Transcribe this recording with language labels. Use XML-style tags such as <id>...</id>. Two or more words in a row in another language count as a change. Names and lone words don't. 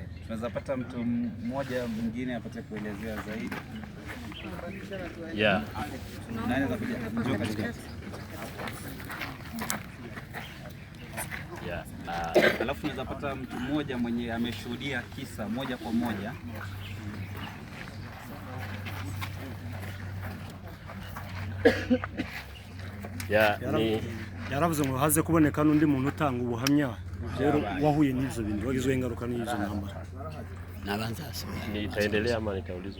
<sw>Tunaweza pata mtu mmoja mwingine apate kuelezea zaidi.</sw> <en>Yeah.</en> <sw>Nani anaweza kuja?</sw> <en>Yeah.</en> <sw>Alafu tunaweza pata mtu mmoja mwenye ameshuhudia kisa moja kwa moja.</sw> <rn>yaravuze ngo haze kuboneka n'undi muntu utanga ubuhamya rero wahuye n'ivyo bintu wagizwe ingaruka n'izo ntambara.</rn> <sw>Nitaendelea ama nitaulizwa?</sw>